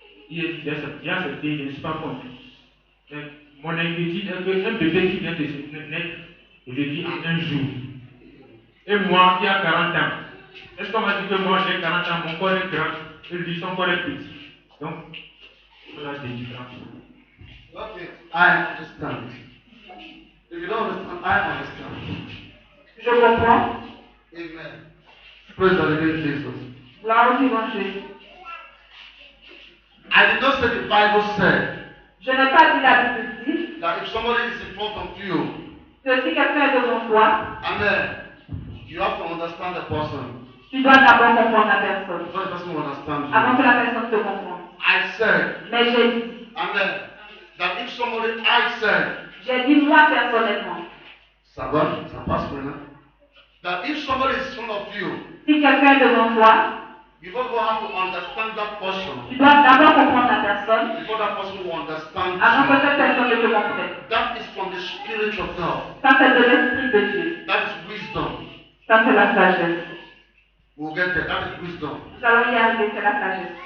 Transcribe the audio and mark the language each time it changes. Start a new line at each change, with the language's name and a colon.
French: Il a dit, je ne suis pas content. Mon inquiétude est qu'un bébé qui vient de naître, je dis en un jour. Et moi qui a 40 ans, est-ce qu'on va dire que moi j'ai 40 ans, mon corps est grand, et lui son corps est petit? Donc, on a des différences.
English: Okay, I understand. If you don't understand, I understand.
French: Je comprends.
English: Amen. Praise the living Jesus.
French: Gloire au vivant Jésus.
English: I did not say the Bible said
French: Je n'ai pas dit la Bible dit
English: that if somebody is in front of you,
French: que si quelqu'un est devant toi,
English: amen, you have to understand the person.
French: tu dois d'abord comprendre la personne.
English: Before the person will understand you.
French: Avant que la personne te comprenne.
English: I said,
French: Mais j'ai dit
English: that if somebody, I said,
French: j'ai dit moi personnellement, ça va, ça passe maintenant.
English: That if somebody is in front of you,
French: si quelqu'un est devant toi,
English: you first have to understand that person.
French: tu dois d'abord comprendre la personne
English: Before that person will understand
French: avant que
English: you.
French: cette personne ne te comprenne.
English: That is from the Spirit of God.
French: Ça c'est de l'esprit de Dieu.
English: That is wisdom.
French: Ça c'est la sagesse.
English: We'll get there. That is wisdom.
French: Nous allons y arriver, c'est la sagesse.